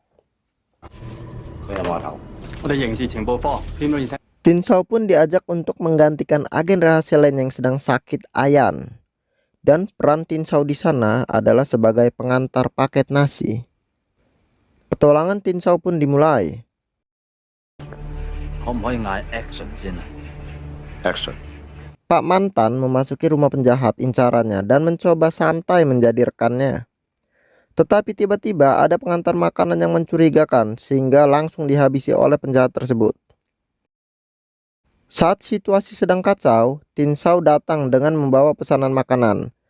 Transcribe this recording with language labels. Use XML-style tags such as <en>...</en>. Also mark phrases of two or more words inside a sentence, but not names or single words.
<id>Tin Shao pun diajak untuk menggantikan agen rahasia lain yang sedang sakit ayan. Dan peran Tin Shao di sana adalah sebagai pengantar paket nasi. Petualangan Tin Sao pun dimulai.</id> <yue>可唔可以嗌 action 先啊？ Action.</yue> <id>Pak Mantan memasuki rumah penjahat incarannya dan mencoba santai menjadi rekannya. Tetapi tiba-tiba ada pengantar makanan yang mencurigakan sehingga langsung dihabisi oleh penjahat tersebut. Saat situasi sedang kacau, Tin Sao datang dengan membawa pesanan makanan.</id>